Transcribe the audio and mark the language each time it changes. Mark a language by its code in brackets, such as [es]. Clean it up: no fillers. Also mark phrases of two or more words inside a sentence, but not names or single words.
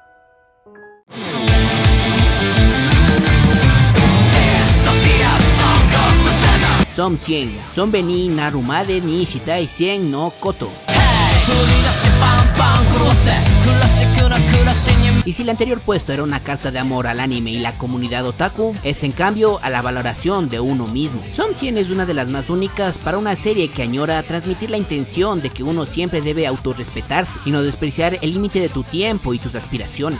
[en] It's the fear song. [es] Som 100, Sonbe ni Narumade ni Shitai 100 no Koto. Y si el anterior puesto era una carta de amor al anime y la comunidad otaku, este en cambio a la valoración de uno mismo. Som 100 es una de las más únicas para una serie que añora transmitir la intención de que uno siempre debe autorrespetarse y no despreciar el límite de tu tiempo y tus aspiraciones.